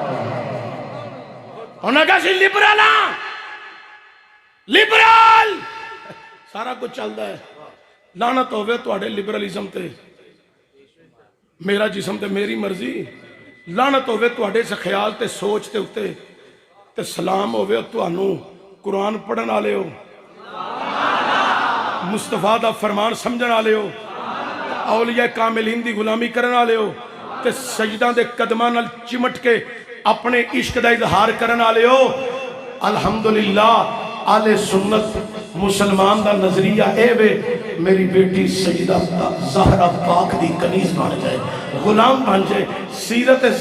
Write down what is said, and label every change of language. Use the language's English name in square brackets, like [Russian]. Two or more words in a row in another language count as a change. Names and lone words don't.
[Punjabi] انہاں کہا سی لبرل ہاں، لبرل سارا کچھ [Urdu] چلتا ہے، [Punjabi] لعنت ہوئے تواڈے لبرلزم تے، [Urdu] میرا جسم تے میری مرضی، [Punjabi] لعنت ہوئے تواڈے سے خیال تے سوچ تے اتے، تے سلام ہوئے تانوں قرآن پڑھن والے ہو، مصطفیٰ دا فرمان سمجھن والے ہو، اولیاء کاملین دی غلامی کرن والے ہو، تے سجدہ دے قدماں نال چمٹ کے اپنے عشق دا اظہار کرن والے ہو۔ الحمدللہ آل سنت مسلمان دا نظریہ اے وے میری بیٹی سیدہ زہرا پاک دی کنیز بن جائے، غلام بن جائے، سیرت